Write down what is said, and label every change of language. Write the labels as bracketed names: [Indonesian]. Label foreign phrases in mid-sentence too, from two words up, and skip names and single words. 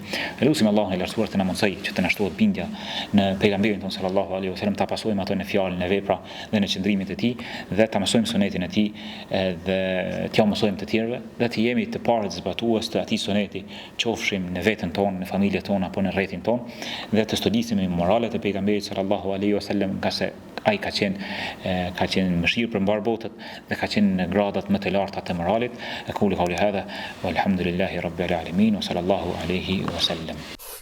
[Albanian] Lutim Allahun i lartësuar të na mundsoj që të na shtohet bindja në pejgamberin ton [Arabic] صلى الله عليه وسلم, [Albanian] ta pasojmë ato në fjalën e vepra dhe në qëndrimin e tij, dhe ta mësojmë sunetin e tij dhe t'ia mësojmë të tjerëve, dhe të jemi të parët zbatues të atij suneti, qofshim në veten tonë, në familjen tonë apo në rrethin tonë, dhe të studisim moralet e pejgamberit [Arabic] صلى الله عليه وسلم, [Albanian] nga se ai ka qenë mëshirë për mbar botët dhe ka qenë në gradat më të larta të moralit. [Arabic] أقول قولي هذا والحمد لله رب العالمين وصلى الله عليه وسلم.